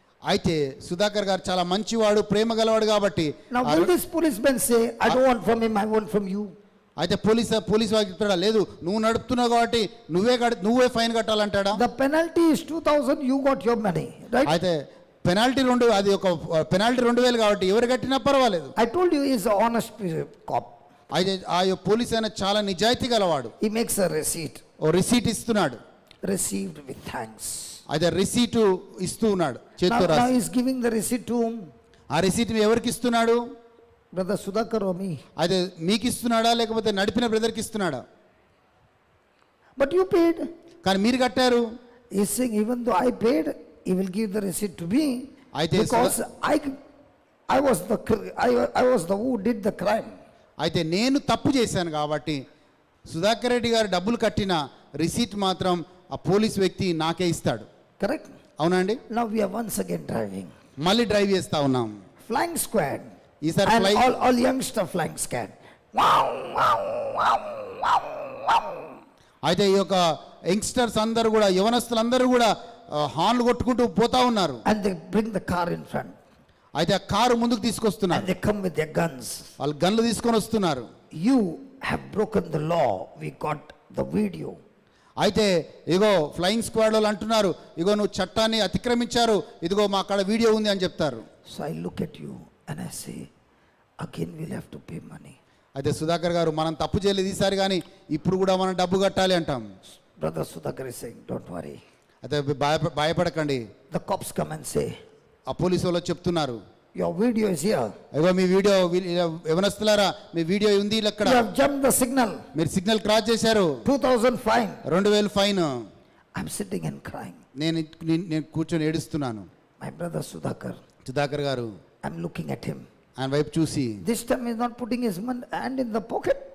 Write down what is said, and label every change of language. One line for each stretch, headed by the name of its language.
Telugu: అయితే సుధాకర్ గారు చాలా మంచివాడు, ప్రేమ గలవాడు కాబట్టి.
English: Now will this policeman say, I don't want from him, I want from you?
Telugu: అయితే పోలీస్ వారికి చెప్తాడా, లేదు నువ్వు నడుపుతున్నావు కాబట్టి నువ్వే fine కట్టాలంటాడా?
English: The penalty is 2,000, you got your money, right?
Telugu: అయితే పెనాల్టీ 2,000 కాబట్టి ఎవరు కట్టినా పర్వాలేదు.
English: I told you he is an honest cop.
Telugu: అయితే ఆ పోలీస్ ఆయన చాలా నిజాయితీ గలవాడు.
English: He makes a receipt.
Telugu: Oh receipt ఇస్తున్నాడు.
English: Received with thanks.
Telugu: అయితే రిసీట్ ఇస్తూ ఉన్నాడు చేత్తో
English: Now
Telugu: రాసి.
English: he is giving the receipt to whom?
Telugu: ఆ రిసీట్ ఎవరికి ఇస్తున్నాడు?
English: Brother Sudhakar or me?
Telugu: అయితే మీకు ఇస్తున్నాడా లేకపోతే నడిపిన బ్రదర్కి ఇస్తున్నాడా?
English: But you paid.
Telugu: కానీ మీరు కట్టారు.
English: He is saying, even though I paid, he will give the receipt to me,
Telugu: అయితే
English: because I was the who did the crime.
Telugu: అయితే నేను తప్పు చేశాను కాబట్టి సుధాకర్ రెడ్డి గారు డబ్బులు కట్టిన రిసీట్ మాత్రం ఆ పోలీస్ వ్యక్తి నాకే ఇస్తాడు.
English: Correct?
Telugu: అవునండి.
English: Now we are once again driving.
Telugu: మళ్ళీ డ్రైవ్ చేస్తా ఉన్నాం.
English: flying squad.
Telugu: ఈసారి
English: And flying- all youngster flying squad. Wow, wow, wow, wow, wow.
Telugu: అయితే ఈ యొక్క యంగ్స్టర్స్ అందరూ కూడా యవనస్తులందరూ కూడా హార్న్లు కొట్టుకుంటూ పోతా ఉన్నారు.
English: And they bring the car in front.
Telugu: అయితే ఆ కారు ముందుకు తీసుకొస్తున్నారు.
English: And they come with their guns.
Telugu: వాళ్ళు గన్లు తీసుకొని వస్తున్నారు.
English: You have broken the law. We got the video.
Telugu: అయితే ఇగో ఫ్లయింగ్ స్క్వాడ్ వాళ్ళు అంటున్నారు, ఇగో నువ్వు చట్టాన్ని అతిక్రమించారు, ఇదిగో మా అక్కడ వీడియో ఉంది అని చెప్తారు.
English: So I look at you and I say, again we'll have to pay money.
Telugu: అయితే సుధాకర్ గారు, మనం తప్పు చేయలేదు ఈసారి, కానీ ఇప్పుడు కూడా మనం డబ్బు కట్టాలి అంటాం.
English: Brother Sudhakar is saying, don't worry.
Telugu: అయితే భయపడకండి.
English: The cops come and say,
Telugu: ఆ పోలీసు వాళ్ళు చెప్తున్నారు,
English: your video is here.
Telugu: Ego మీ video, యవనస్తులారా మీ video ఉంది ఇక్కడ.
English: You have jumped the signal.
Telugu: మీరు సిగ్నల్ క్రాస్ చేశారు,
English: 2000 fine.
Telugu: 2000 fine.
English: I'm sitting and crying.
Telugu: నేను కూర్చొని ఏడుస్తున్నాను.
English: My brother Sudhakar,
Telugu: సుధాకర్ గారు,
English: I'm looking at him.
Telugu: ఆయన వైపు చూసి,
English: This time he's not putting his hand in the pocket.